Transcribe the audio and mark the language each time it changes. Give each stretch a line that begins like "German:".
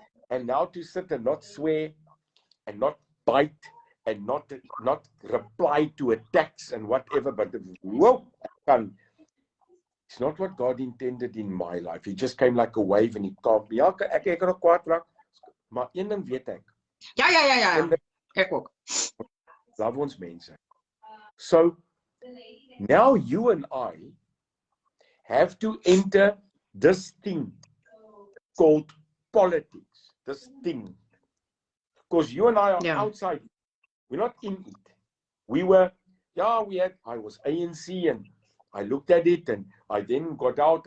English: And now to sit and not swear and not bite and not reply to attacks and whatever, but whoa, it's not what God intended in my life. He just came like a wave and he calmed me.
Afrikaans: Ja, ek kan nog kwaad raak, maar een ding weet ek. Ja. Ek ook. Love ons mense.
English: So now you and I have to enter this thing called politics. This thing. Because you and I are outside. We're not in it. We were, I was ANC and I looked at it and I then got out.